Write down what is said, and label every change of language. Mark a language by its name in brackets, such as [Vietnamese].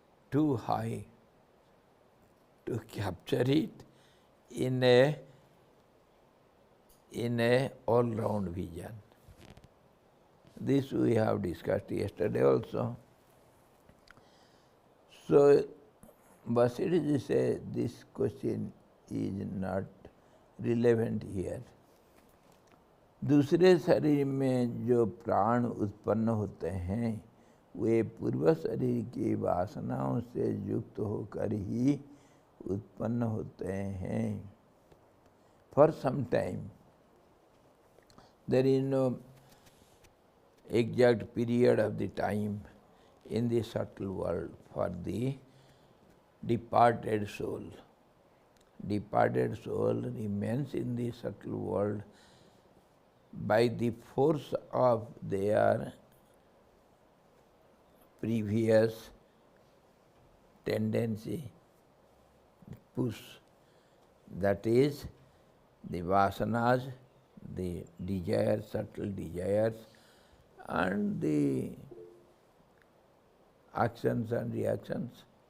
[English] Too high to capture it in a all-round vision. This we have discussed yesterday also. So, Basitji says this question is not relevant here. [Hindi] दूसरे शरीर में जो प्राण उत्पन्न होते हैं वे पूर्व शरीर की वासनाओं से युक्त होकर ही उत्पन्न होते हैं. [English] For some time, there is no exact period of the time in the subtle world for the departed soul. Departed soul remains in the subtle world by the force of their previous tendency, push, that is, the vasanas, the desires, subtle desires, and the actions and reactions.